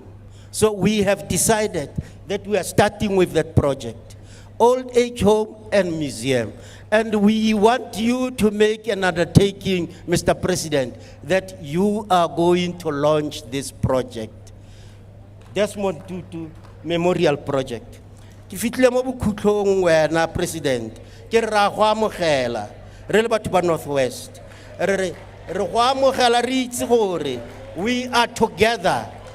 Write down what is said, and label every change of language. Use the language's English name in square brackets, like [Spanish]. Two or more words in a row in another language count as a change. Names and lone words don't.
[English] So we have decided that we are starting with that project, old age home and museum. And we want you to make an undertaking, Mr. President, that you are going to launch this project. Desmond Tutu Memorial Project. [Tswana] Ki fitlile mo bokhutlong wena President, ke ra go amogela re le batho ba Northwest re go amogela re itse gore [English] we are together